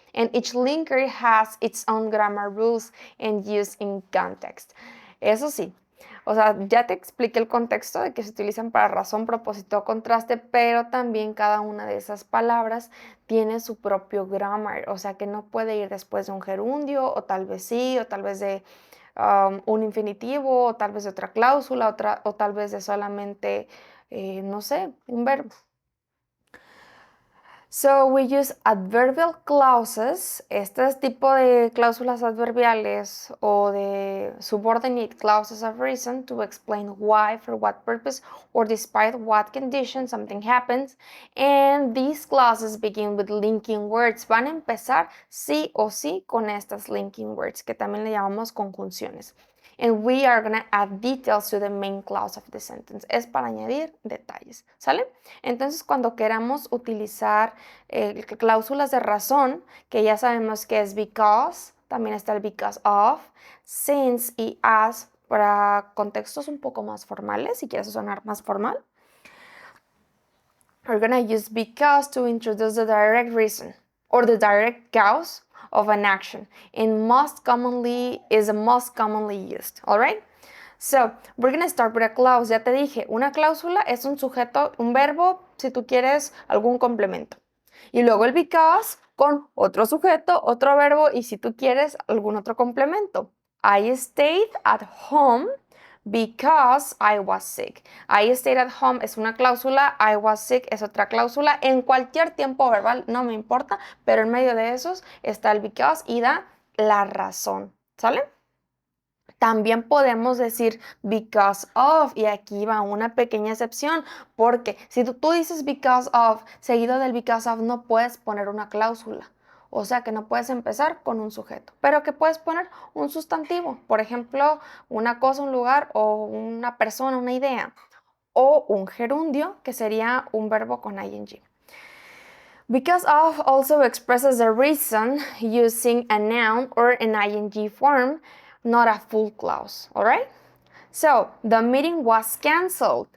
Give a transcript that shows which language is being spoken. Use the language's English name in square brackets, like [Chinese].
[English] And each linker has its own grammar rules and use in context. [Spanish] Eso sí, o sea, ya te expliqué el contexto de que se utilizan para razón, propósito, contraste, pero también cada una de esas palabras tiene su propio grammar, o sea que no puede ir después de un gerundio, o tal vez sí, o tal vez de un infinitivo, o tal vez de otra cláusula, o tal vez de solamente, no sé, un verbo. [English] So we use adverbial clauses, [Spanish] este tipo de cláusulas adverbiales o de [English] subordinate clauses of reason to explain why, for what purpose, or despite what condition something happens. And these clauses begin with linking words. [Spanish] Van a empezar sí o sí con estas linking words, que también le llamamos conjunciones. [English] And we are going to add details to the main clause of the sentence. [Spanish] Es para añadir detalles, ¿sale? Entonces, cuando queramos utilizar cláusulas de razón, que ya sabemos que es because, también está el because of, since y as para contextos un poco más formales, si quieres sonar más formal. [English] We're going to use because to introduce the direct reason or the direct cause of an action and is the most commonly used, all right? So, we're going to start with a clause. [Spanish] Ya te dije, una cláusula es un sujeto, un verbo, si tú quieres algún complemento. Y luego el because con otro sujeto, otro verbo y si tú quieres algún otro complemento. [English] I stayed at home because I was sick. I stayed at home [Spanish] es una cláusula, [English] I was sick [Spanish] es otra cláusula. En cualquier tiempo verbal, no me importa, pero en medio de esos está el because y da la razón, ¿sale? También podemos decir because of, y aquí va una pequeña excepción, porque si tú dices because of, seguido del because of no puedes poner una cláusula. O sea que no puedes empezar con un sujeto, pero que puedes poner un sustantivo, por ejemplo, una cosa, un lugar o una persona, una idea, o un gerundio, que sería un verbo con ing. [English] Because of also expresses the reason using a noun or an ing form, not a full clause, all right? So, the meeting was canceled.